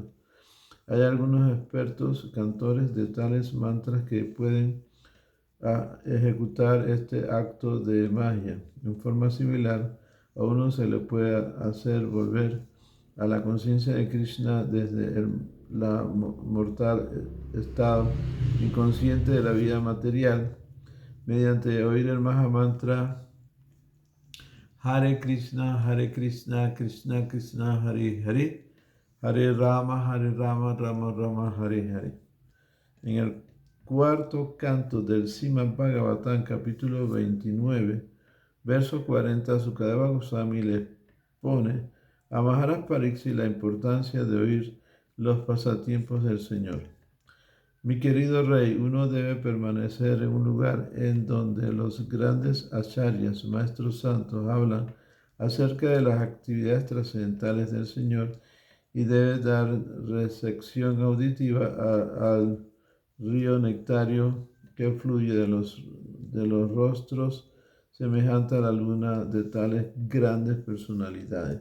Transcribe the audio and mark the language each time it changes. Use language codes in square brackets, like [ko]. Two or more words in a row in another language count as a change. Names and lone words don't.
[es] Hay algunos expertos cantores de tales mantras que pueden ejecutar este acto de magia. En forma similar, a uno se le puede hacer volver a la conciencia de Krishna desde la mortal estado inconsciente de la vida material mediante oír el Mahamantra [sa] Hare Krishna, Krishna Krishna, Hare Hare, Hare Rama, Rama Rama, Hare Hare. [es] En el cuarto canto del Srimad Bhagavatam, capítulo 29, verso 40, Sukadeva Goswami le pone a Maharaj Pariksit la importancia de oír los pasatiempos del Señor. Mi querido rey, uno debe permanecer en un lugar en donde los grandes acharyas, maestros santos, hablan acerca de las actividades trascendentales del Señor y debe dar recepción auditiva al río nectario que fluye de los rostros semejante a la luna de tales grandes personalidades.